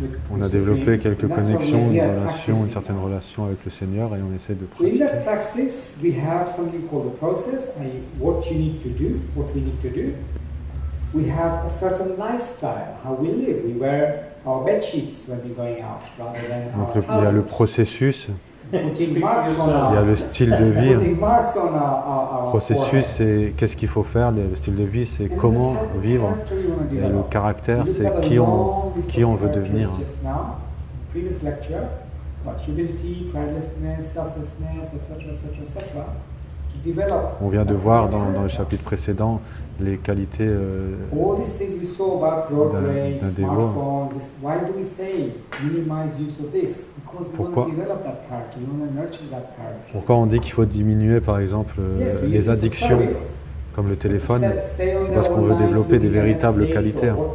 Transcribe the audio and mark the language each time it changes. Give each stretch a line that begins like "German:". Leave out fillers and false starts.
French: On a développé quelques connexions, une certaine relation avec le Seigneur et on essaie de pratiquer.
English: In that practice, we have something called the process, what you need to do, what we need to do. We have a certain lifestyle, how we live. We wear our bed sheets when we're going out, rather than our
French: Donc il y a le processus.
English: putting marks on
French: Il y a le style de vie.
English: putting marks on
French: Le processus, c'est qu'est-ce qu'il faut faire. Le style de vie, c'est comment vivre. Et le caractère, c'est qui on veut devenir.
English: Previous lecture, about humility, pridelessness, selflessness, etc., etc., etc. To develop.
French: On vient de voir dans le chapitre précédent les qualités
English: All these things we saw about road rage, smartphones. Why do we say minimize use of this? Because we want to develop that character, we want to nurture that character.
French: Pourquoi on dit qu'il faut diminuer, par exemple, les addictions comme le téléphone? C'est parce qu'on veut développer des véritables qualités.